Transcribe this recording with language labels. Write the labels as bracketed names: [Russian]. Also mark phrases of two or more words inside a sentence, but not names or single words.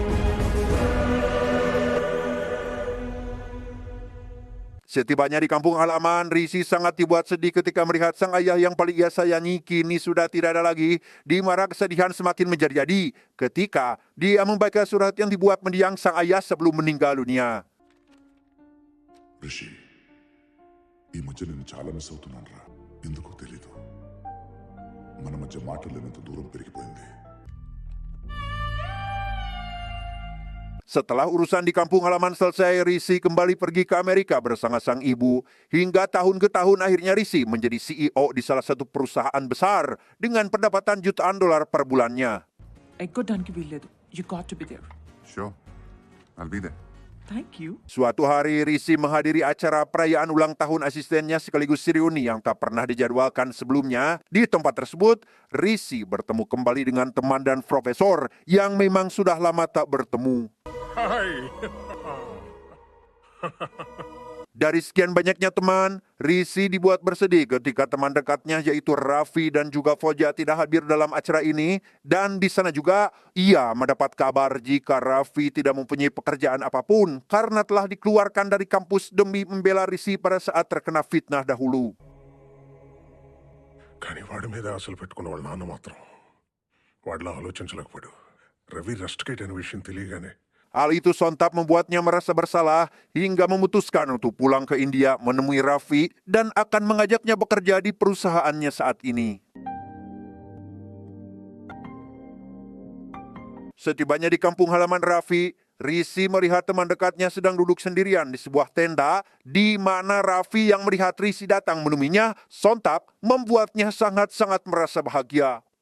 [Indonesian] Setibanya di kampung halaman, Risi sangat dibuat sedih ketika melihat sang ayah yang paling ia sayangi kini sudah tidak ada lagi, di mana kesedihan semakin menjadi-jadi ketika dia membaca surat yang dibuat mendiang sang ayah sebelum meninggal dunia. [Telugu] రిషి ఈ మధ్య నేను చాలా మిస్ అవుతున్నాను రా ఎందుకో తెలీదు మన మధ్య మాటలు లేనంత దూరం పెరిగిపోయింది [Indonesian] Setelah urusan di kampung halaman selesai, Risi kembali pergi ke Amerika bersama sang ibu. Hingga tahun ke tahun akhirnya Risi menjadi CEO di salah satu perusahaan besar dengan pendapatan jutaan dolar per bulannya. [Telugu] ఎగ్గొట్టడానికి వీల్లేదు [English] you got to be there Sure, I'll be there. thank you [Indonesian] Suatu hari Risi menghadiri acara perayaan ulang tahun asistennya sekaligus reuni yang tak pernah dijadwalkan sebelumnya. Di tempat tersebut, Risi bertemu kembali dengan teman dan profesor yang memang sudah lama tak bertemu. [English] Hi. [Indonesian] Dari sekian banyaknya teman, Risi dibuat bersedih ketika teman dekatnya yaitu Raffi dan juga Poja tidak hadir dalam acara ini. Dan di sana juga ia mendapat kabar jika Raffi tidak mempunyai pekerjaan apapun karena telah dikeluarkan dari kampus demi membela Risi pada saat terkena fitnah dahulu. [Telugu] కానీ వాడి మీద ఆశలు పెట్టుకున్న వాళ్ళ నాన్న మాత్రం వాడిలా ఆలోచించలేకపోయాడు. రవి రస్టికేట్ అనే విషయం తెలియగానే [Indonesian] Hal itu sontak membuatnya merasa bersalah hingga memutuskan untuk pulang ke India menemui Raffi dan akan mengajaknya bekerja di perusahaannya saat ini. Setibanya di kampung halaman Raffi, Risi melihat teman dekatnya sedang duduk sendirian di sebuah tenda di mana Raffi yang melihat Risi datang menemuinya sontak membuatnya sangat-sangat merasa bahagia.